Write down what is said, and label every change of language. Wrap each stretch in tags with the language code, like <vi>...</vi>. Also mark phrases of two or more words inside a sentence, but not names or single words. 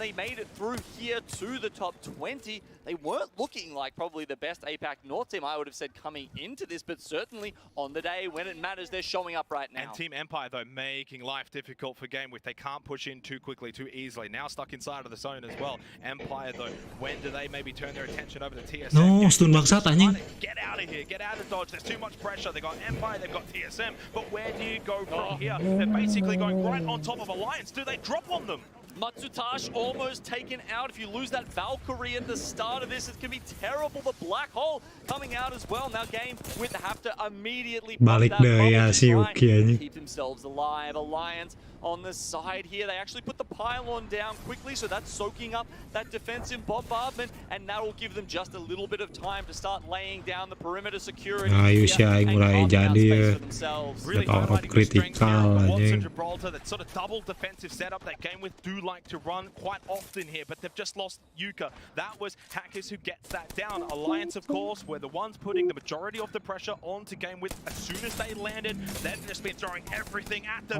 <en>They made it through here to the top 20. They weren't looking like probably the best APAC North team, I would have said, coming into this, but certainly on the day when it matters, they're showing up right now. And Team Empire, though, making life difficult for Game With. They can't push in too quickly, too easily. Now stuck inside of the zone as well. Empire, though, when do they maybe turn their attention over to TSM?</en> <id>No, stun bangsat anjing.</id> <en>Get out of here, get out of Dodge. There's too much pressure. They've got Empire, they've got TSM, but where do you go from here? They're basically going right on top of Alliance. Do they drop on them? Matsutash almost taken out. If you lose that Valkyrie at the start of this, it can be terrible. The Black Hole coming out as well. Now Game With have to immediately</en> <id>Balik deh ya si Uki anjing.</id> <en>keep themselves alive. Alliance on the side here. They actually put the pylon down quickly, so that's soaking up that defensive bombardment, and that will give them just a little bit of time to start laying down the perimeter security.</en> <su>Ayo si aing mulai jadi ya.</su> <en>Really Power critical anjing. Gibraltar, that sort of double defensive setup that Game With do like to run quite often here, but they've just lost Yuka. That was Hackers who gets that down. Alliance, of course, were the ones putting the majority of the pressure onto Game With. As soon as they landed, they've just been throwing everything at them.</en>